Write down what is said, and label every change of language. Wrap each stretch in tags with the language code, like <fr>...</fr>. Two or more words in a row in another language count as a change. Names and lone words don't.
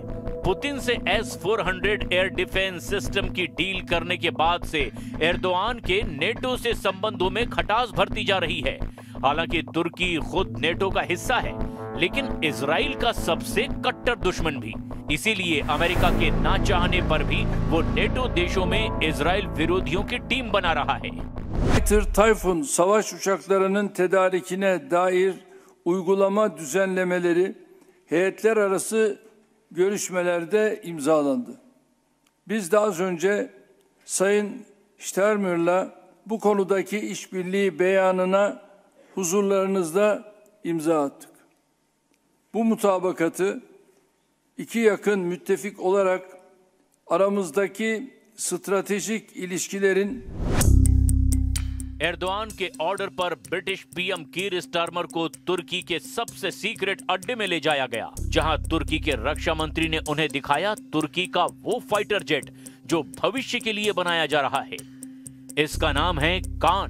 <hi>पुतिन से S-400</hi> <en>air defense system</en> <hi>की डील करने के बाद से एर्दोआन के नेटो से संबंधों में खटास भरती जा रही है। हालांकि तुर्की खुद नेटो का हिस्सा है, लेकिन इजराइल का सबसे कट्टर दुश्मन भी। इसीलिए अमेरिका के ना चाहने पर भी वो नेटो देशों में इजराइल विरोधियों की टीम बना रहा है।</hi> <tr>Tayfun savaş uçaklarının tedarikine dair uygulama düzenlemeleri heyetler arası görüşmelerde imzalandı. Biz de az önce Sayın Steinmeier'la bu konudaki işbirliği beyanına huzurlarınızda imza attık. Bu mutabakatı iki yakın müttefik olarak aramızdaki stratejik ilişkilerin</tr> <hi>एर्दोआन के ऑर्डर पर</hi> <en>British PM</en> <hi>कीर स्टारमर को तुर्की के सबसे सीक्रेट अड्डे में ले जाया गया, जहां तुर्की के रक्षा मंत्री ने उन्हें दिखाया तुर्की का वो</hi> <en>fighter jet</en> <hi>जो भविष्य के लिए बनाया जा रहा है। इसका नाम है कान।</hi>